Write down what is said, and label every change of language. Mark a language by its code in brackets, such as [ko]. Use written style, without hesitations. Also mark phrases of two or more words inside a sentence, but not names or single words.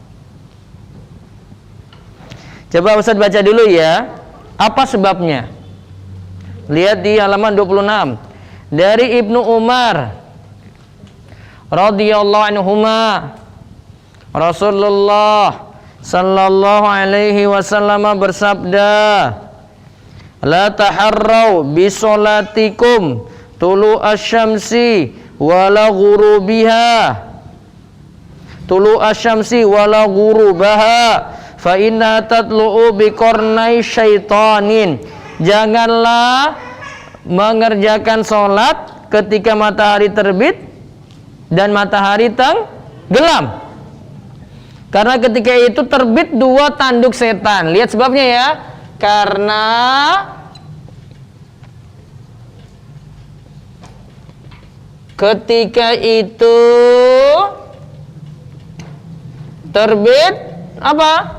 [id] Coba Ustaz baca dulu ya. Apa sebabnya? Lihat di halaman 26. Dari Ibnu Umar [ar] رضي الله عنهما, [id] Rasulullah [ar] صلى الله عليه وسلم [id] bersabda, [ar] "لا تحروا بصلاتكم طلوع الشمس ولا غروبها طلوع الشمس ولا غروبها فإن تطلع بقرني شيطان." [id] Janganlah mengerjakan sholat ketika matahari terbit dan matahari tenggelam, karena ketika itu terbit dua tanduk setan. Lihat sebabnya ya. Karena ketika itu terbit apa?